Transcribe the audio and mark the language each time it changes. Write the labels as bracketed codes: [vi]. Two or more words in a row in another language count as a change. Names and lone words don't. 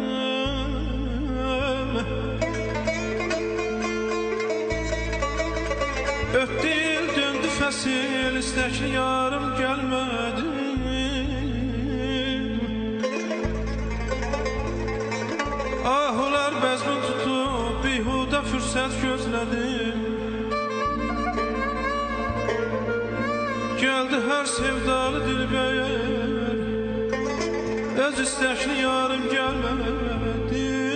[az] Ötdü il, döndü fəsil, istəkli yarım gəlmədi. Ahular bəzmin tutub, bihuda fürsət gözlədim. [tr] Geldi her sevdalı dilber, öz istekli yarım gelmedi.